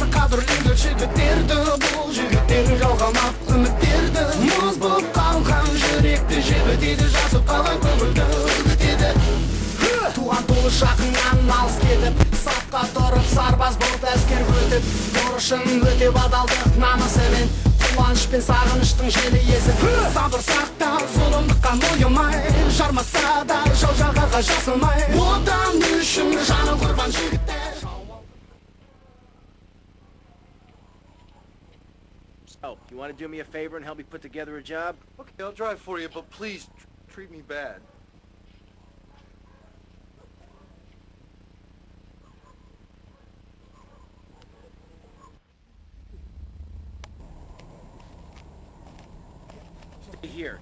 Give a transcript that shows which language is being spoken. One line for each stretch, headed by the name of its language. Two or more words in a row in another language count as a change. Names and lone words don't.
Kazakh: қадірлеңдер жігіттерді бұл жігіттер жалғамап үміттерді мұз болып қалған жүректі жібітеді жасып қалған көңілді үгітеді Туған туы жақыннан алыс кетіп сапқа тұрып сарбаз болып әскер өтіп борышын өтеп адалдық намысымен Қуаныш пен сағыныштың желі езіп Сабыр сақтап зұлымдыққа мойымай Жармаса да жау жағаға жасымай Отан үшін жаны құрбан жігіттер
English: So, you want to do me a favor and help me put together a job? Okay, I'll drive for you, but please treat me bad. Stay here.